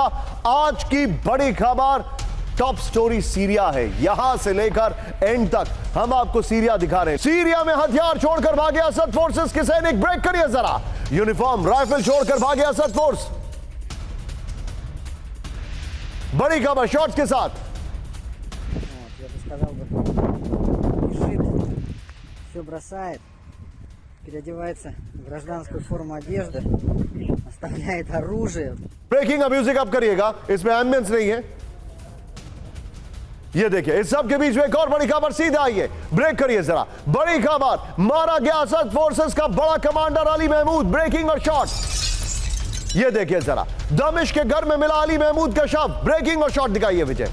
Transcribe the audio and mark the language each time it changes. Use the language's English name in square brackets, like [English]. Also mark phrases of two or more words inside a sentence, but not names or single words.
[Hindi] आज की बड़ी खबर, [English] top story [Hindi] सीरिया है। यहां से लेकर एंड तक हम आपको सीरिया दिखा रहे हैं। सीरिया में हथियार छोड़कर भागे असद फोर्सेस के सैनिक, ब्रेक करिए जरा। [English] uniform rifle [Hindi] छोड़कर भागे असद फोर्स, बड़ी खबर शॉट्स के साथ। [Russian] Я бы сказал, вот, бежит, все бросает, переодевается в гражданскую форму одежды, оставляет оружие. [Hindi] ब्रेकिंग का म्यूजिक अप करिएगा, इसमें एम्बियंस नहीं है। ये देखिए इस सब के बीच में एक और बड़ी खबर सीधा आई है, ब्रेक करिए जरा। बड़ी खबर, मारा गया असद फोर्सेस का बड़ा कमांडर अली महमूद, ब्रेकिंग और शॉट। ये देखिए जरा, दमिश्क के घर में मिला अली महमूद का शव, ब्रेकिंग और शॉट दिखाइए विजय।